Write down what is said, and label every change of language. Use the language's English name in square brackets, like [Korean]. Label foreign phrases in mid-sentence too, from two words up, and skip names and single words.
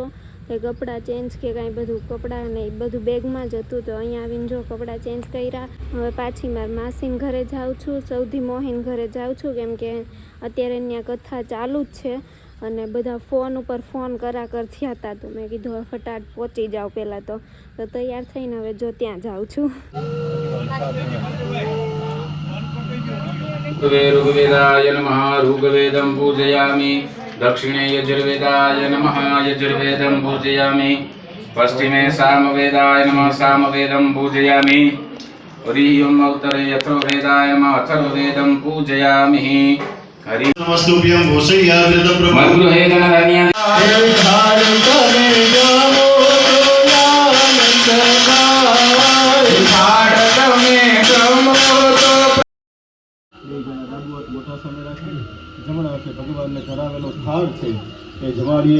[Gujarati] તે કપડાં ચેન્જ કે કાંઈ બધું કપડાં ને બધું બેગમાં જ હતું તો અહીંયા આવીને જો કપડાં ચેન્જ કર્યા. હવે પાછી મારા માસીને ઘરે જાઉં છું, સૌથી મોહીન ઘરે જાઉં છું કેમ કે અત્યારે ત્યાં કથા ચાલુ જ છે અને બધા ફોન ઉપર ફોન કરાકર થયા હતા તો મેં કીધું હવે ફટાટ પહોંચી જાઉં પહેલાં તો તૈયાર થઈને હવે જો ત્યાં જાઉં છું. [Sanskrit] ऋग्वेदाय नमः ऋग्वेदं पूजयामि दक्षिणे यजुर्वेदाय नमः यजुर्वेदं पूजयामि पश्चिमे सामवेदाय नमः सामवेदं पूजयामि हरिः उत्तरे अथर्ववेदाय नमः अथर्ववेदं पूजयामि हरि नमस्तुभ्यं भूषय्यावृतप्रभु मद्गृहे [Gujarati] જમણા હાથે ભગવાનને કરાવેલો થાળ છે એ જમાડીએ.